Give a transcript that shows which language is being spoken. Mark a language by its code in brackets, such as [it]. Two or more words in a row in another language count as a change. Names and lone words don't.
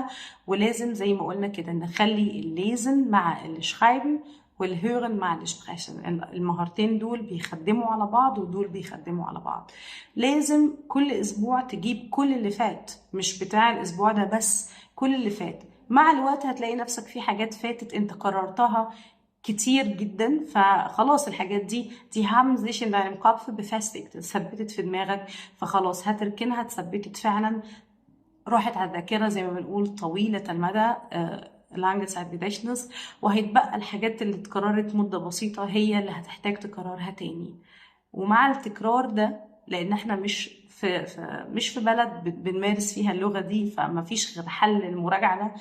[ar] ولازم زي ما قلنا كده نخلي الليزن مع الشرايبن والهورن مع السبريشن، المهارتين دول بيخدموا على بعض ودول بيخدموا على بعض. لازم كل اسبوع تجيب كل اللي فات، مش بتاع الاسبوع ده بس، كل اللي فات. مع الوقت هتلاقي نفسك في حاجات فاتت انت قررتها كتير جدا، فخلاص الحاجات دي [de] haben sich in deinem Kopf befestigt، [ar] اتثبتت في دماغك، فخلاص هتركنها، اتثبتت فعلا، راحت على الذاكرة زي ما بنقول طويلة المدى، [de] lange Zeit Gedächtnis، [ar] وهيتبقى الحاجات اللي اتكررت مدة بسيطة هي اللي هتحتاج تكررها تاني. ومع التكرار ده، لان احنا مش في بلد بنمارس فيها اللغة دي، فما فيش غير حل المراجعة ده.